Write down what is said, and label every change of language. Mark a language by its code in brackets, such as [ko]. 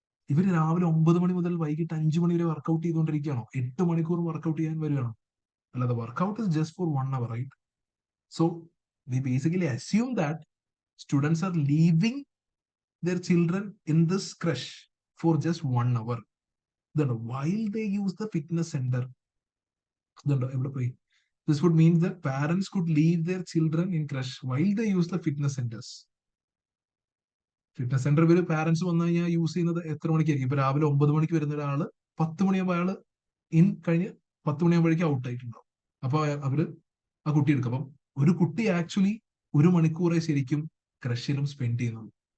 [ml] ഇവര് രാവിലെ 9 മണി മുതൽ വൈകിട്ട് 5 മണി വരെ വർക്ക്ഔട്ട് ചെയ്തുകൊണ്ടിരിക്കുകയാണോ? 8 മണിക്കൂർ വർക്ക്ഔട്ട് ചെയ്യാൻ വരികയാണോ? അല്ലാതെ workout [en] Is just for 1 hour, right? So we basically assume that students are leaving their children in this crush for just 1 hour. Then while they use the fitness center, then this would mean that parents could leave their children in crush while they use the fitness centers. [ml] Fitness centre ഇവര് parents വന്നു കഴിഞ്ഞാൽ use ചെയ്യുന്നത് എത്ര മണിക്കായിരിക്കും? ഇപ്പൊ രാവിലെ 9 മണിക്ക് വരുന്ന ഒരാള് 10 മണിയാകുമ്പോൾ അയാള് ഇൻ കഴിഞ്ഞ് 10 മണിയാകുമ്പോഴേക്കും ഔട്ട് ആയിട്ടുണ്ടാവും. അപ്പൊ അവര് ആ കുട്ടി എടുക്കും. അപ്പം ഒരു കുട്ടി ആക്ച്വലി 1 മണിക്കൂറെ ശരിക്കും ക്രഷിലും സ്പെൻഡ് ചെയ്യുന്നുള്ളൂ.